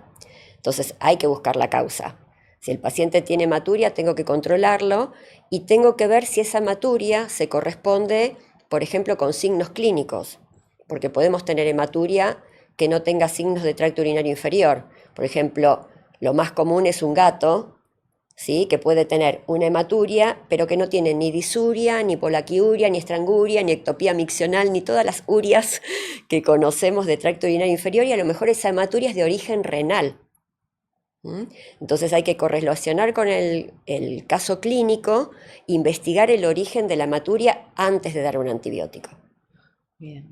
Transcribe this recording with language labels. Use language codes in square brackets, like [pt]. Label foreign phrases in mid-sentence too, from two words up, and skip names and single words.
[es] Entonces hay que buscar la causa. Si el paciente tiene hematuria, tengo que controlarlo y tengo que ver si esa hematuria se corresponde, por ejemplo, con signos clínicos, porque podemos tener hematuria que no tenga signos de tracto urinario inferior. Por ejemplo, lo más común es un gato, ¿sí? Que puede tener una hematuria, pero que no tiene ni disuria, ni polaquiuria, ni estranguria, ni ectopía miccional, ni todas las urias que conocemos de tracto urinario inferior, y a lo mejor esa hematuria es de origen renal. Entonces hay que correlacionar con el caso clínico, investigar el origen de la hematuria antes de dar un antibiótico. Bien.